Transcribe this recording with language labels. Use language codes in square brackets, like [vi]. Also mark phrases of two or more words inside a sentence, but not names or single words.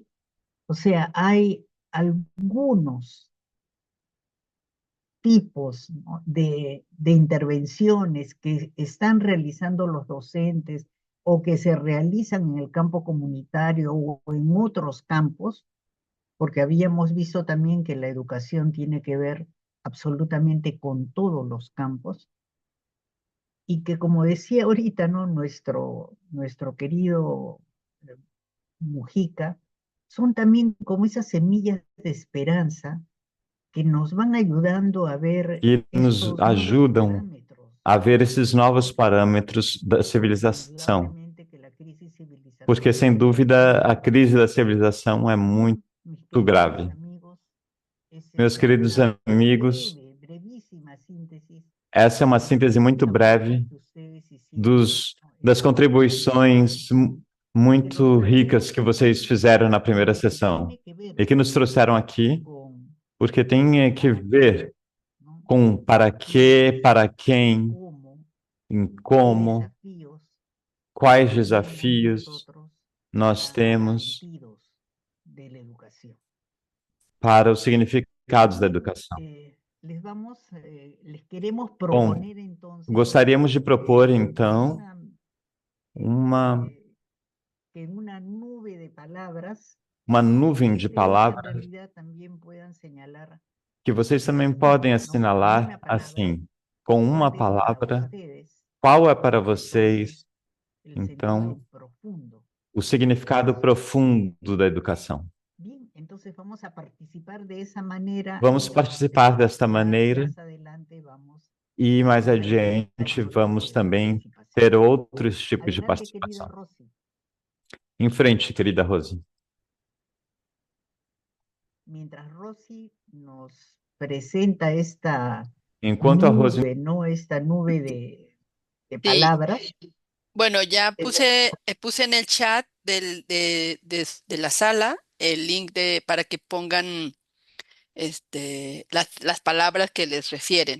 [es] O sea, hay algunos tipos, ¿no?, de intervenciones que están realizando los docentes o que se realizan en el campo comunitario o en otros campos, porque habíamos visto también que la educación tiene que ver absolutamente con todos los campos y que como decía ahorita, ¿no? Nuestro querido eh, Mujica, son también como esas semillas de esperanza que nos van ayudando a ver [pt] que nos [es] estos nuevos [pt] ajudam [es] parámetros, [pt] a ver esses novos parâmetros da [es] porque [pt] civilização. [es] indudablemente que la crisis [pt] Porque, sem [es] civilizatorial es [pt] dúvida, a [es] profunda. [pt] crise da civilização é muito [es] Bien, mis queridos [pt] grave. [es] amigos, esa [pt] Meus [es] es [pt] queridos [es] una [pt] amigos, [es] brevísima síntesis [pt] essa é uma síntese [es] de [pt] muito [es] esta aporte [pt] breve [es] que ustedes hicieron, ¿no?, en [pt] das [es] la primera sesión [pt] contribuições [es] y que nos [pt] muito ricas [es] trajeron [pt] que vocês fizeram na primeira [es] porque [pt] sessão [es] tiene que ver [pt] e que nos trouxeram aqui, [es] con [pt] porque tem [es] ese [pt] que [es] para qué, [pt] ver [es] ¿no? [pt] com para quê, [es] Quiénes [pt] para [es] y [pt] quem, [es] cómo, [pt] em [es] qué [pt] como, [es] desafíos [pt] quais [es] tenemos [pt] desafios [es] nosotros [pt] nós [es] para los [pt] temos [es] sentidos de la educación. [pt] para os significados da [es] Bien, [pt] educação. [es] les queremos [pt] Bom, [es] proponer entonces [pt] gostaríamos de propor, [es] que [pt] então, uma, [es] que en una nube de palabras [pt] uma nuvem de [es] ustedes en [pt] palavras [es] realidad también puedan señalar [pt] que vocês também [es] una, [pt] podem [es] ¿no? Con [pt] assinalar [es] una palabra, [pt] assim, com uma [es] cuál es para [pt] palavra, [es] ustedes [pt] qual é para [es] entonces [pt] vocês, [es] el [pt] então, [es] sentido profundo [pt] o [es] de la [pt] significado [es] educación. [pt] profundo da educação. [es] Bien, entonces vamos a participar de esa manera [pt] Vamos participar desta [es] y [pt] maneira [es] más adelante vamos [pt] e mais [es] a tener [pt] adiante [es] otro tipo [pt] vamos [es] de [pt] também [es] participación. [pt] ter outros tipos de [es] Adelante, querida [pt] participação. [es] Rosy. [pt] Em frente, querida Rose. [es] Mientras Rosy nos presenta esta [pt] Enquanto a Rose, [es] nube, ¿no? Esta nube de Sí, palabras. bueno, ya eh, puse en el chat de la sala el link para que pongan las palabras que les refieren.